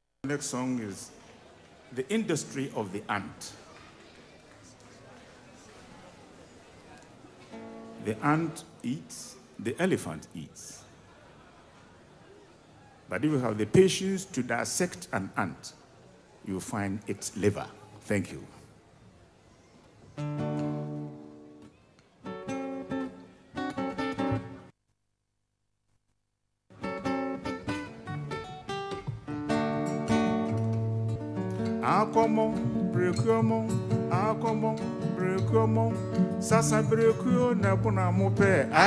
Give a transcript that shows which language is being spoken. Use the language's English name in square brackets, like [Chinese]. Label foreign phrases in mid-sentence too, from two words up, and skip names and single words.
[English] next song is The Industry of the Ant. The ant eats, the elephant eats. But if you have the patience to dissect an ant, you will find its liver. Thank you. Akomo, brekomo, akomo, brekomo, sasa breko na puna mope.